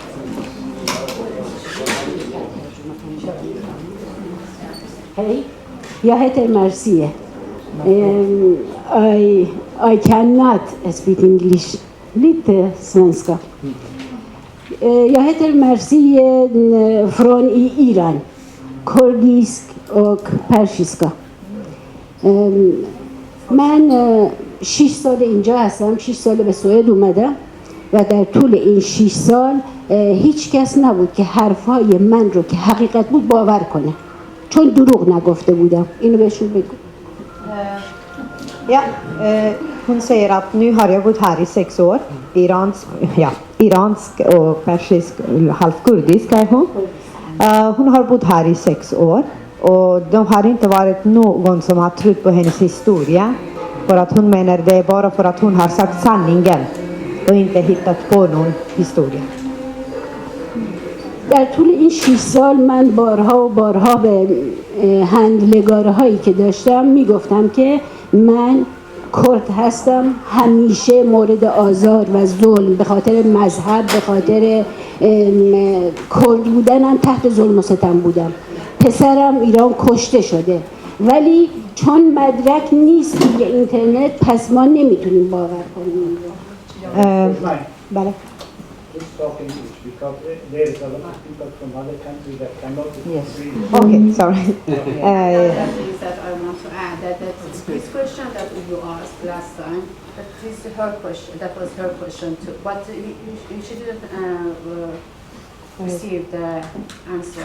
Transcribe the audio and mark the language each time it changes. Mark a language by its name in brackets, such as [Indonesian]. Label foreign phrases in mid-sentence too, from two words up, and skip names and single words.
[Swedish] Hej, Jag heter Marcia. [English] I cannot speak English. [Swedish] Lite svenska. Jag heter Marcia från Iran. Kurdisk och persiska. [Persian] من 6 سال اینجا هستم، 6 سال به سوئد اومدم و در طول این 6 سال هیچ کس نبود که حرفهای من رو که حقیقت بود باور کنه، چون دروغ نگفته بودم. اینو بهشون بگو. [Swedish] Ja, hon säger att nu har jag bott här i 6 år, iransk och persisk, halvkurdisk är hon. Hon har bott här i 6 år och de har inte varit någon som har trott på hennes historia, för att hon menar det är bara för att hon har sagt sanningen och inte hittat på någon historia. در طول این 6 سال من بارها و بارها به هندلگاره هایی که داشتم میگفتم که من کرد هستم، همیشه مورد آزار و ظلم به خاطر مذهب، به خاطر کرد بودنم تحت ظلم و ستم بودم. پسرم ایران کشته شده، ولی چون مدرک نیست توی اینترنت پس ما نمیتونیم باور کنیم. بله. [English] Talk English because there is a lot of people from other countries that cannot read. Okay, sorry. That I want to add that this question that you asked last time, that is her question. That was her question too. But she didn't receive the answer.